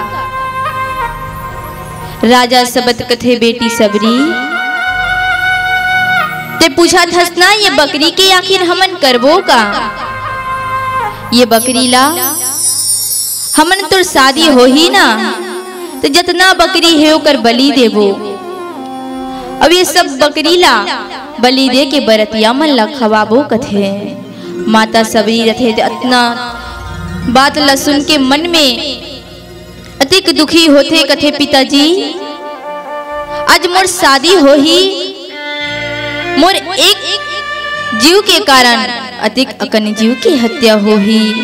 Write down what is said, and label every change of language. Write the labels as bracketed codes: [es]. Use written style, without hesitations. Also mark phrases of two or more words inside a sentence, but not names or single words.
[hne] राजा सबद कथे बेटी सबरी ते पूछा थस ना ये बकरी के आखिर हमन करबो का। ये बकरी ला हमन तो शादी हो ही ना, तो जितना बकरी है ओकर बलि देबो। अब ये सब बकरी ला बलि दे के बरतिया मन ला खवाबो कथे। माता सबरी रथे इतना बात ला सुन के मन में अतिक दुखी होते। कथे पिताजी आज मोर शादी हो ही, मोर एक जीव के कारण अतिक अकन जीव की हत्या हो ही।